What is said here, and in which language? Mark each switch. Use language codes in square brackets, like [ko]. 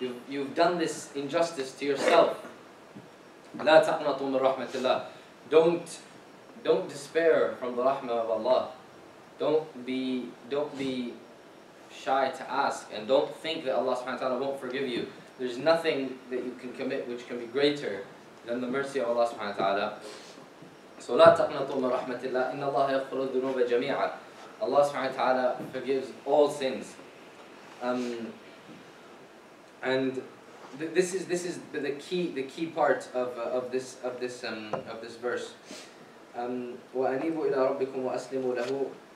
[en] You've done this injustice to yourself. [ar] لَا تَقْنَطُوا مِنْ رَحْمَةِ اللَّهِ. [en] Don't despair from the rahmah of Allah. don't be shy to ask, and don't think that Allah subhanahu wa ta'ala won't forgive you. There's nothing that you can commit which can be greater than the mercy of Allah subhanahu wa ta'ala. [ar] So لا تقنطوا من رحمة الله إن الله يغفر الذنوب جميعا. [en] Allah subhanahu wa ta'ala forgives all sins. And this is the key part of this verse. [ar] وأنيبوا إلى ربكم وأسلموا له.